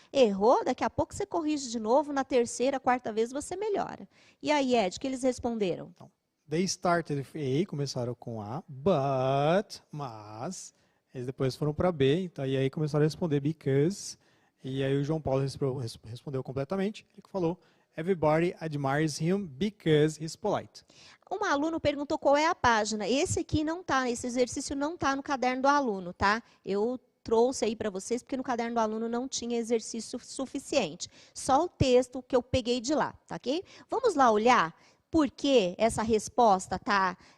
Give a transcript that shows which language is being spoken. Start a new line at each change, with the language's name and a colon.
Portuguese: Errou, daqui a pouco você corrige de novo, na terceira, quarta vez você melhora. E aí, Ed, o que eles responderam? Então,
English: they started with A,
Portuguese: começaram com A,
English: but,
Portuguese: mas... Eles depois foram para B, então, e aí começaram a responder because. E aí o João Paulo respondeu completamente. Ele falou,
English: everybody admires him because he's polite.
Portuguese: Um aluno perguntou qual é a página. Esse aqui não está, esse exercício não está no caderno do aluno, tá? Eu trouxe aí para vocês, porque no caderno do aluno não tinha exercício suficiente. Só o texto que eu peguei de lá, tá ok? Vamos lá olhar por que essa resposta tá...